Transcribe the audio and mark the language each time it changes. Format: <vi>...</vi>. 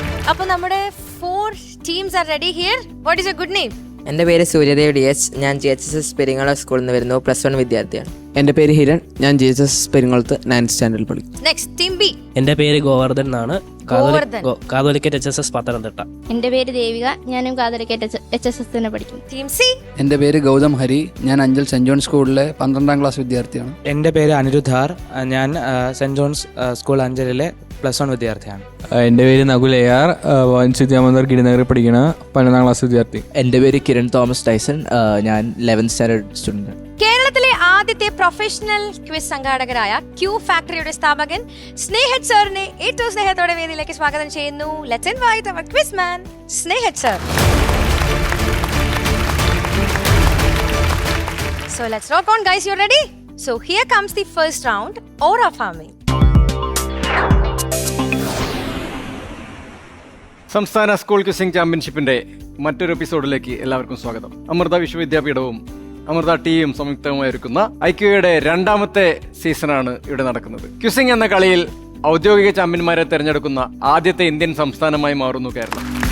<ml>അപ്പോൾ നമ്മുടെ</ml> <en>4 teams are ready here. What is your good name?</en> <ml>എൻ്റെ പേര് സൂര്യദേവ് DH. ഞാൻ GHSS പെരിങ്ങോളം സ്കൂളിൽ നിന്ന് വരുന്നു. +1 വിദ്യാർത്ഥിയാണ്. എൻ്റെ പേര് ഹിരൺ. ഞാൻ GHSS പെരിങ്ങോളത്ത് 9th സ്റ്റാൻഡേർഡിൽ പഠിക്കും.</ml> <en>Next team B.</en> <ml>എൻ്റെ പേര് ഗോവർദ്ധൻ എന്നാണ്. Catholicate HSS Pathanamthitta. എൻ്റെ പേര് ദേവിക. ഞാനും കാതോലിക്കറ്റ് HSS തന്നെ പഠിക്കും.</ml> <en>Team C.</en> <ml>എൻ്റെ പേര് ഗൗതം ഹരി. ഞാൻ അഞ്ചൽ സെന്റ് ജോൺ സ്കൂളിലെ 12ാം ക്ലാസ് വിദ്യാർത്ഥിയാണ്. എൻ്റെ പേര് അനിരുദ്ധാർ. ഞാൻ സെന്റ് ജോൺസ് സ്കൂൾ അഞ്ചലിലെ +1 വിദ്യാർത്ഥിയാണ്. എൻ്റെ പേര് നകുൽ AR. വൻസിദ്യാമന്ദർ ഗിരിനഗറിൽ പഠിക്കുന്ന 12ാം ക്ലാസ് വിദ്യാർത്ഥി. എൻ്റെ പേര് കിരൺ തോമസ് ടൈസൺ. ഞാൻ 11th സ്റ്റാൻഡേർഡ് സ്റ്റുഡന്റ്. കേരളത്തിലെ ആദ്യത്തെ പ്രൊഫഷണൽ ക്വിസ് സംഘാടകരായ ക്യൂ ഫാക്ടറിയുടെ സ്ഥാപകൻ സ്നേഹത് സാറിനെ ഏറ്റവും സ്നേഹത്തോടെ വേദിയിലേക്ക് സ്വാഗതം ചെയ്യുന്നു.</ml> <en>Let's invite our quiz man Snehath sir. So let's rock on guys, you ready? So here comes the first round, aura farming.</en> <ml>സംസ്ഥാന സ്കൂൾ ക്വിസിംഗ് ചാമ്പ്യൻഷിപ്പിന്റെ മറ്റൊരു എപ്പിസോഡിലേക്ക് എല്ലാവർക്കും സ്വാഗതം. അമൃത വിശ്വവിദ്യാപീഠവും അമൃത ടീയും സംയുക്തമായി ഒരുക്കുന്ന IQAയുടെ 2ാമത്തെ സീസണാണ് ഇവിടെ നടക്കുന്നത്. ക്വിസിംഗ് എന്ന കളിയിൽ ഔദ്യോഗിക ചാമ്പ്യന്മാരെ തെരഞ്ഞെടുക്കുന്ന ആദ്യത്തെ ഇന്ത്യൻ സംസ്ഥാനമായി മാറുന്നു കേരളം.</ml>